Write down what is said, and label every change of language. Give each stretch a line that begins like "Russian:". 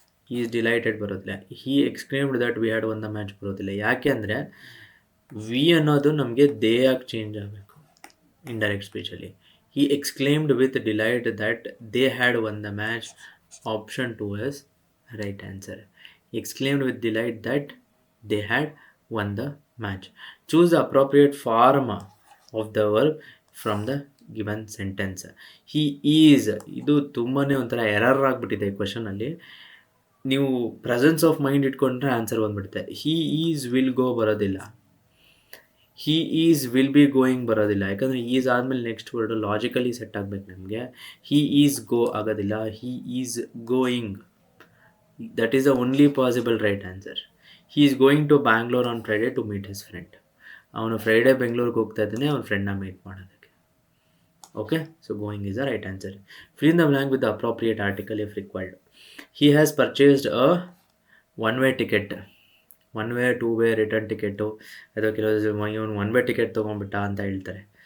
English: He is delighted ಬರೋದಿಲ್ಲ. He exclaimed that we had won the match ಬರೋದಿಲ್ಲ.
Kannada: ಯಾಕೆ ಅಂದರೆ ವಿ ಅನ್ನೋದು ನಮಗೆ ದೇ ಆಗಿ ಚೇಂಜ್ ಆಗಬೇಕು indirect ಸ್ಪೀಚಲ್ಲಿ.
English: He exclaimed with delight that they had won the match. Option 2 is right answer. He exclaimed with delight that they had won the match. Choose the appropriate form of the verb from the given sentence. He is,
Kannada: ಇದು ತುಂಬಾ ಒಂಥರ error ಆಗಿಬಿಟ್ಟಿದೆ ಕ್ವಶನಲ್ಲಿ. ನೀವು presence of mind ಇಟ್ಕೊಂಡ್ರೆ answer ಬಂದ್ಬಿಡುತ್ತೆ.
English: he is will go
Kannada: ಬರೋದಿಲ್ಲ,
English: he is will be going
Kannada: ಬರೋದಿಲ್ಲ, ಯಾಕಂದರೆ ಈಸ್ ಆದಮೇಲೆ
English: next word logically
Kannada: ಸೆಟ್ ಆಗಬೇಕು ನಮಗೆ.
English: he is go
Kannada: ಆಗೋದಿಲ್ಲ,
English: He is going. That is the only possible right answer. He is going to Bangalore on Friday to meet his friend.
Kannada: ಅವನು Friday ಬೆಂಗಳೂರಿಗೆ ಹೋಗ್ತಾ ಇದ್ದಾನೆ ಅವನ ಫ್ರೆಂಡ್ನ ಮೀಟ್ ಮಾಡೋದಕ್ಕೆ.
English: Okay, so going is the right answer. Fill in the blank with the appropriate article if required. He has purchased a one-way ticket
Kannada: 1 way 2 way return ticket, ಅಥವಾ ಕೆಲವು ಇವನು 1 way ticket ತೊಗೊಂಡ್ಬಿಟ್ಟ ಅಂತ ಹೇಳ್ತಾರೆ.